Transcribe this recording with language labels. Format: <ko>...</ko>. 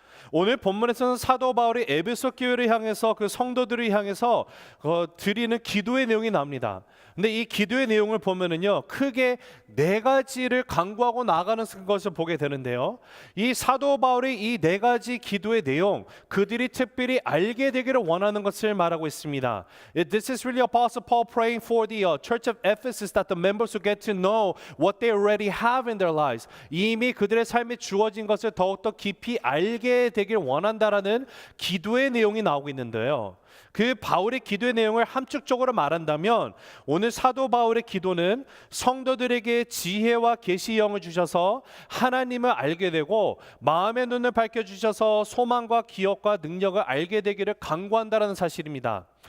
<ko>오늘 본문에서는 사도 바울이 에베소 교회를 향해서 그 성도들을 향해서 드리는 기도의 내용이 나옵니다. 근데 이 기도의 내용을 보면은요, 크게 네 가지를 강구하고 나가는 것을 보게 되는데요. 이 사도 바울의 이 네 가지 기도의 내용, 그들이 특별히 알게 되기를 원하는 것을 말하고 있습니다.</ko> <en>This is really Apostle Paul praying for the Church of Ephesus that the members will get to know what they already have in their lives.</en> <ko>이미 그들의 삶에 주어진 것을 더욱더 깊이 알게 되길 원한다라는 기도의 내용이 나오고 있는데요. 그 바울의 기도의 내용을 함축적으로 말한다면 오늘 사도 바울의 기도는 성도들에게 지혜와 계시의 영을 주셔서 하나님을 알게 되고 마음의 눈을 밝혀주셔서 소망과 기억과 능력을 알게 되기를 간구한다는 사실입니다.</ko>